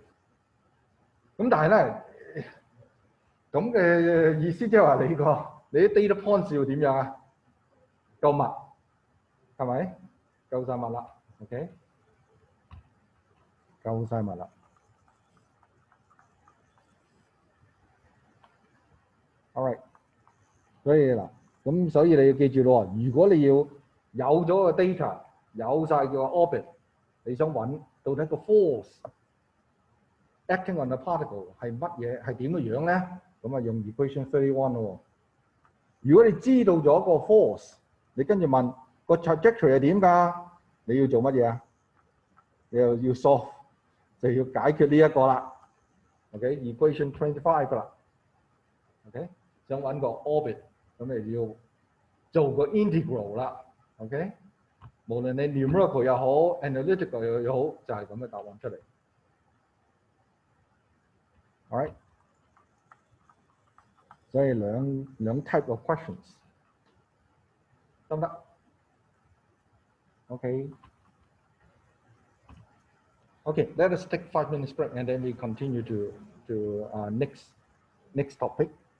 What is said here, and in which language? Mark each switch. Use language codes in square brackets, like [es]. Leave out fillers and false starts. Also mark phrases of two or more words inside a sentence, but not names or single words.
[yue] 咁但係咧，咁嘅意思即係話你啲 [en] data points [yue] 要點樣啊？夠密，係咪？夠晒密啦。OK， 夠晒密啦。 [en] All right， [yue] 所以嗱，咁所以你要記住咯，如果你要有咗個 data， 有晒個 orbit， 你想揾到底個 [en] force acting on the particle [yue] 係乜嘢，係點嘅樣咧？咁啊用 equation 31咯。如果你知道咗個 force， 你跟住問個 trajectory 係點㗎？你要做乜嘢啊？你又要 solve， 就要解決呢一個啦。OK，equation 25啦。OK， 想揾個 orbit， 咁你要做個 integral 啦。OK， 無論你 numerical 又好 ，analytical 又好，就係咁嘅答案出嚟。 [en] All right， [yue] 所以兩 [en] type of questions [yue] 得唔得 Okay. [en] Okay, let us take 5 minutes break and then we continue to next topic.